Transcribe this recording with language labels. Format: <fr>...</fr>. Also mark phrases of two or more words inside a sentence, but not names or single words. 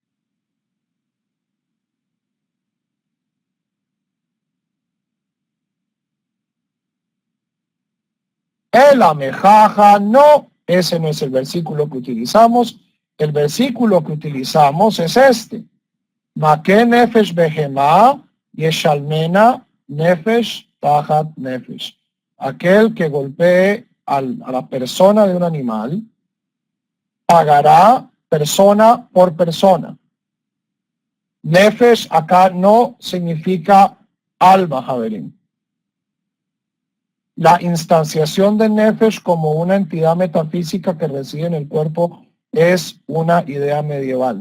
<es>El amejaja, no, ese no es el versículo que utilizamos. El versículo que utilizamos es este.</es> <he>מכה נפש בהמה ישלמנה נפש תחת נפש.</he> <es>Aquel que golpee a la persona de un animal pagará persona por persona. Nefesh acá no significa alma, Javerín. La instanciación de Nefesh como una entidad metafísica que reside en el cuerpo es una idea medieval.</es>